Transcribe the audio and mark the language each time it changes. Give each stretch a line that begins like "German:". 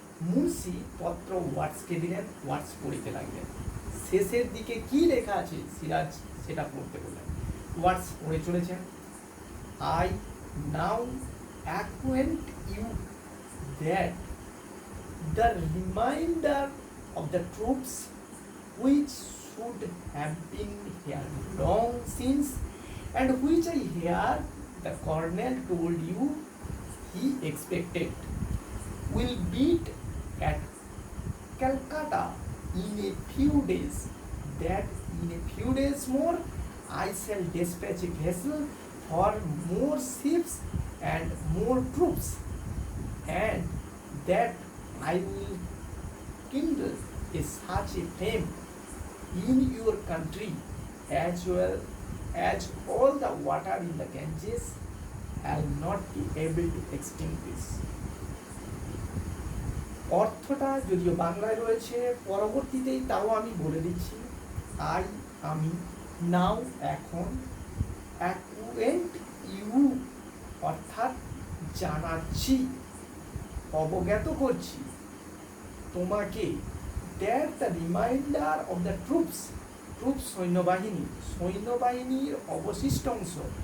Bangla: মুন্সি পত্র ওয়াটসকে দিলেন, ওয়াটস পড়িতে লাগলেন। শেষের দিকে কি লেখা আছে সিরাজ সেটা পড়তে বললেন। ওয়াটস পড়ে চলেছেন।
English: I now acquaint you that the remainder of the troops which should have been here long since, and which I hear the colonel told you he expected will beat at Calcutta in a few days, that in a few days more I shall dispatch a vessel for more ships and more troops, and that I will kindle such a flame in your country as well as all the water in the Ganges will not be able to extinguish.
Bangla: অর্থটা যদিও বাংলায় রয়েছে, পরবর্তীতেই তাও আমি বলে দিচ্ছি। I আমি নাও এখন,
English: acquaint you
Bangla: অর্থাৎ জানাচ্ছি, অবগত করছি তোমাকে,
English: that the reminder of the troops,
Bangla: troops সৈন্যবাহিনী, সৈন্যবাহিনীর অবশিষ্ট অংশ।